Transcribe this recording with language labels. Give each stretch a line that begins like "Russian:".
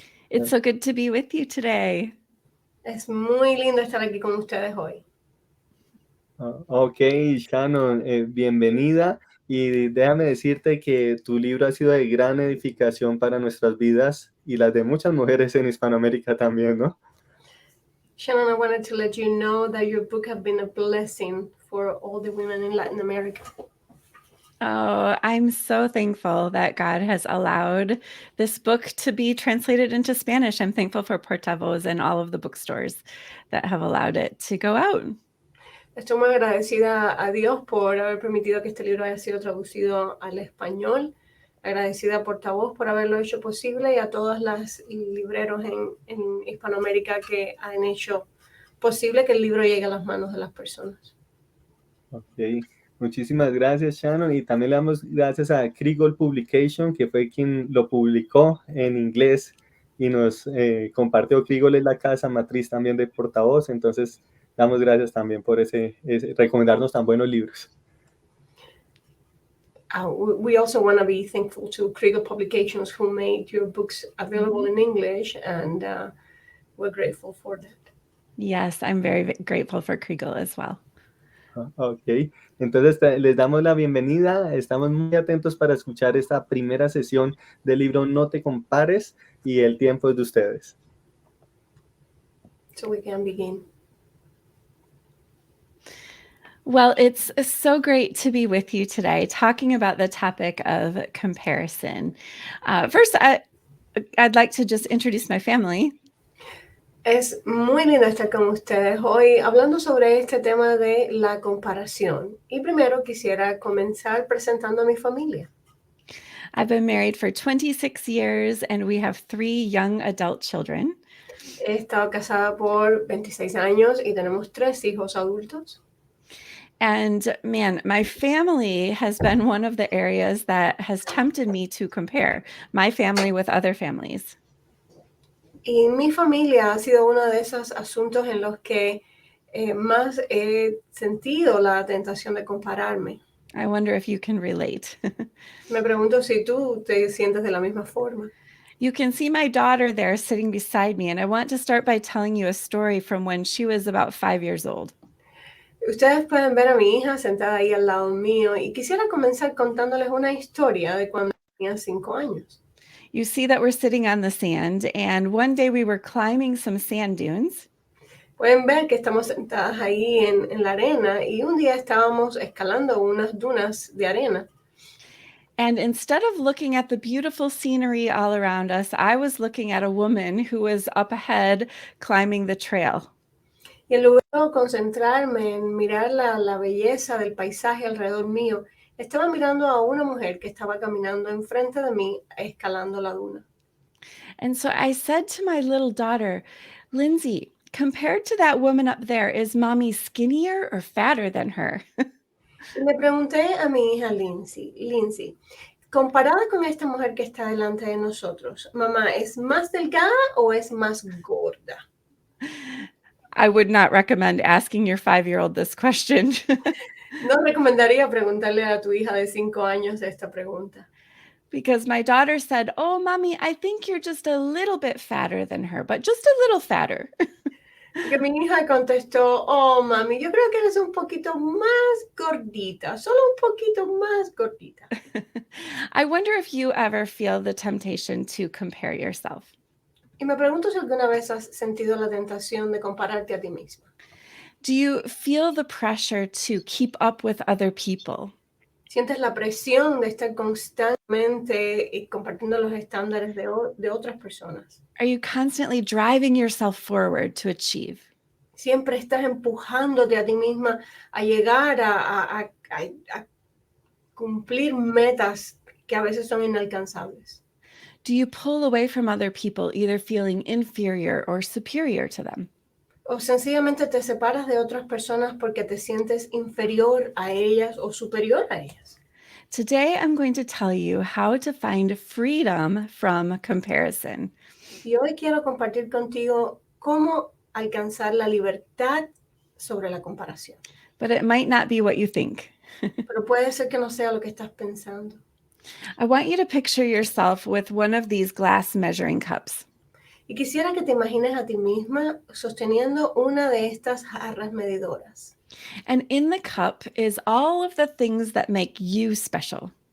English: It's so good to be with you today.
Spanish: Es muy lindo estar aquí con ustedes hoy. Ok, Shannon, bienvenida. Y déjame decirte que tu libro ha sido de gran edificación para nuestras vidas y las de muchas mujeres en Hispanoamérica también, ¿no?
English: Shannon, I wanted to let you know that your book has been a blessing for all the women in Latin America. Oh, I'm so thankful that God has allowed this book to be translated into Spanish. I'm thankful for Portavoz and all of the bookstores that have allowed it to go out.
Spanish: Estoy muy agradecida a Dios por haber permitido que este libro haya sido traducido al español. Agradecida a Portavoz por haberlo hecho posible y a todas las libreros en Hispanoamérica que han hecho posible que el libro llegue a las manos de las personas. Ok, muchísimas gracias, Shannon. Y también le damos gracias a Krigol Publication, que fue quien lo publicó en inglés y nos compartió. Krigol es la casa matriz también de Portavoz, entonces damos gracias también por recomendarnos tan buenos libros.
English: We also want to be thankful to Krieger Publications who made your books available in English, and we're grateful for that. Yes, I'm very grateful for Kriegel as well.
Spanish: Ok, entonces les damos la bienvenida, estamos muy atentos para escuchar esta primera sesión del libro No te compares y el tiempo es de ustedes.
English: So we can begin. Well, it's so great to be with you today talking about the topic of comparison. First, I'd like to just introduce my family.
Spanish: Es muy lindo estar con ustedes hoy hablando sobre este tema de la comparación. Y primero quisiera comenzar presentando a mi familia.
English: I've been married for 26 years and we have 3 young adult children.
Spanish: He estado casada por 26 años y tenemos 3 hijos adultos.
English: And man, my family has been one of the areas that has tempted me to compare my family with other families.
Spanish: Y mi familia ha sido uno de esos asuntos en los que más he sentido la tentación de compararme.
English: I wonder if you can relate.
Spanish: Me pregunto si tú te sientes de la misma forma.
English: You can see my daughter there sitting beside me, and I want to start by telling you a story from when she was about 5 years old.
Spanish: Ustedes pueden ver a mi hija sentada ahí al lado mío y quisiera comenzar contándoles una historia de cuando tenía 5 años.
English: You see that we're sitting on the sand, and one day we were climbing some sand dunes.
Spanish: Pueden ver que estamos sentadas ahí en la arena y un día estábamos escalando unas dunas de arena.
English: And instead of looking at the beautiful scenery all around us, I was looking at a woman who was up ahead climbing the trail.
Spanish: Y en lugar de concentrarme en mirar la belleza del paisaje alrededor mío, estaba mirando a una mujer que estaba caminando enfrente de mí, escalando la duna.
English: And so I said to my little daughter, Lindsay, compared to that woman up there, is mommy skinnier or fatter than her?
Spanish: Y le pregunté a mi hija Lindsay, comparada con esta mujer que está delante de nosotros, mamá, ¿es más delgada o es más gorda?
English: I would not recommend asking your 5-year-old this question.
Spanish: No recomendaría preguntarle a tu hija de 5 años esta pregunta.
English: Because my daughter said, oh, mommy, I think you're just a little bit fatter than her, but just a little fatter.
Spanish: Porque mi hija contestó, oh, mami, yo creo que eres un poquito más gordita, solo un poquito más gordita.
English: I wonder if you ever feel the temptation to compare yourself.
Spanish: Y me pregunto si alguna vez has sentido la tentación de compararte a ti misma.
English: Do you feel the pressure to keep up with other people?
Spanish: ¿Sientes la presión de estar constantemente compartiendo los estándares de otras personas?
English: Are you constantly driving yourself forward to achieve?
Spanish: Siempre estás empujándote a ti misma a llegar a cumplir metas que a veces son inalcanzables.
English: Do you pull away from other people, either feeling inferior or superior to them?
Spanish: O sencillamente te separas de otras personas porque te sientes inferior a ellas o superior a ellas.
English: Today, I'm going to tell you how to find freedom from comparison.
Spanish: Y hoy quiero compartir contigo cómo alcanzar la libertad sobre la comparación.
English: But it might not be what you think.
Spanish: Pero puede ser que no sea lo que estás pensando.
English: I want you to picture yourself with one of these glass measuring cups.
Spanish: Y quisiera que te imagines a ti misma sosteniendo una de estas jarras medidoras.
English: And in the cup is all of the things that make you special.